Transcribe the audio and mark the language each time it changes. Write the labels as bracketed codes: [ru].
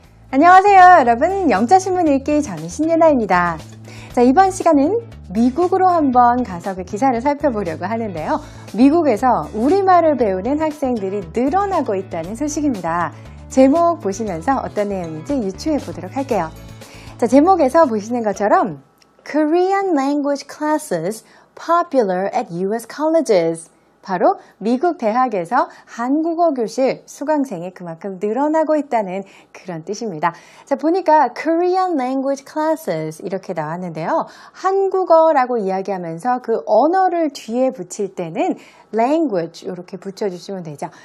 [ko] 안녕하세요 여러분, 영자신문 읽기 저는 신예나입니다. 자, 이번 시간은 미국으로 한번 가서 그 기사를 살펴보려고 하는데요. 미국에서 우리말을 배우는 학생들이 늘어나고 있다는 소식입니다. 제목 보시면서 어떤 내용인지 유추해 보도록 할게요. 자, 제목에서 보시는 것처럼 [en] Korean language classes popular at US colleges. [ko] 바로 미국 대학에서 한국어 교실 수강생이 그만큼 늘어나고 있다는 그런 뜻입니다. 자, 보니까 [en] Korean language classes [ko] 이렇게 나왔는데요. 한국어라고 이야기하면서 그 언어를 뒤에 붙일 때는 language 이렇게 붙여주시면 되죠.